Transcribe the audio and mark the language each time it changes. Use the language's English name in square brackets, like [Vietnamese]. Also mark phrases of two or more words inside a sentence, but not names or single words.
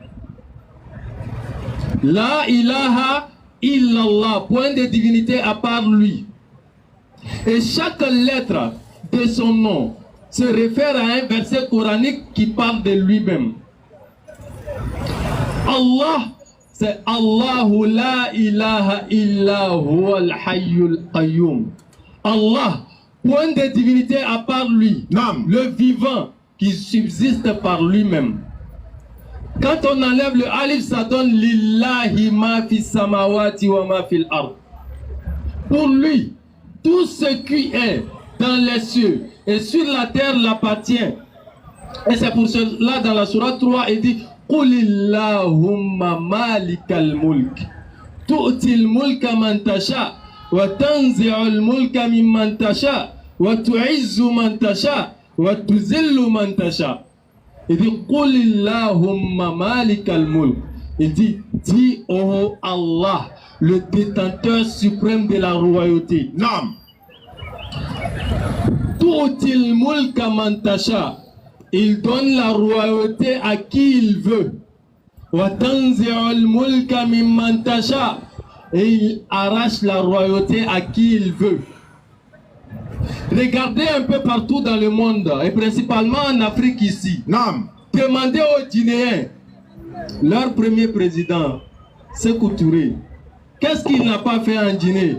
[Arabic] لا إله إلا الله, [French] point de divinité à part lui. Et chaque lettre de son nom se réfère à un verset coranique qui parle de lui-même. [Arabic] Allah, c'est الله لا إله إلا هو الحي القيوم. Allah, [French] point de divinité à part lui, le vivant qui subsiste par lui-même. Quand on enlève le alif, ça donne [Arabic] لله ما في السماوات وما في الأرض. [French] Pour lui, tout ce qui est dans les cieux et sur la terre l'appartient. Et c'est pour cela dans la sourate 3, il dit [Arabic] قل اللهم مالك الملك تؤتي الملك من تشاء وتنزع الملك ممن تشاء وتعز من تشاء وتذل من تشاء. [French] Il dit [Arabic] قل اللهم مالك الملك. [French] Il dit dis oh Allah, le détenteur suprême de la royauté. [Arabic] تؤتي الملك من تشاء. [French] Il donne la royauté à qui il veut. [Arabic] وتنزع الملك ممن تشاء. [French] Et il arrache la royauté à qui il veut. Regardez un peu partout dans le monde, et principalement en Afrique ici. Demandez aux Guinéens, leur premier président, Sékou Touré, qu'est-ce qu'il n'a pas fait en Guinée?